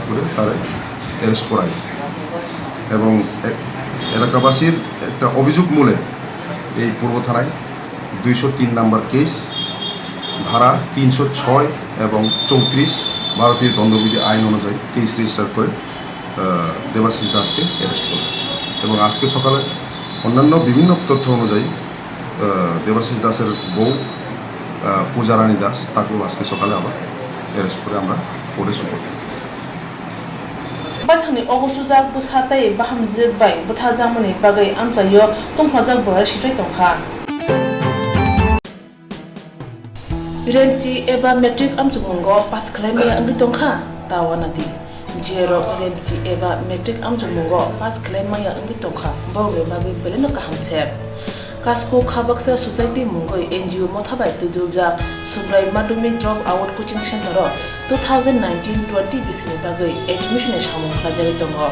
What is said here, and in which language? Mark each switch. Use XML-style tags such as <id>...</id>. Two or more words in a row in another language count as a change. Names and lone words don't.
<bn>করে তার অ্যারেস্ট করা হয়েছে এবং এলাকাবাসীর একটা অভিযোগ মূলে এই পূর্ব থানায় 203 নম্বর কেস ধারা 306 এবং 34 ভারতীয় দণ্ডবিধি আইন অনুযায়ী</bn> <en>case register</en> <bn>করে দেবাশিস দাসকে অ্যারেস্ট করে এবং আজকে সকালে অন্যান্য বিভিন্ন তথ্য অনুযায়ী দেবাশিস দাসের বউ পূজা রানী দাস তাকেও আজকে সকালে আবার অ্যারেস্ট করে আমরা কোর্টে সুপোর্ট করতেছি।</bn> <brx>बाथानि अगसुजाक बुसाताय बाहामजोबाय बुथाजामनि बागै आमजायो तंफाजाक बहार सिफ्राय तंखा रेमची एबा मेट्रिक आमजुंगो पास खालामनाया अंगि तंखा दावानादि जेरो रेमची एबा मेट्रिक आमजुंगो पास खालामनाया अंगि तंखा बावले बागै बेलेनो काहामसेब कास्को खाबक्सा सोसाइटी मुंगै एनजीओ मथाबाय तुदुलजा सुब्राय माध्यमिक</brx> <en>drop out coaching center</en> <brx>2019-20 बिसिनि बागै एडमिशन सामु खाजारि दङ</brx>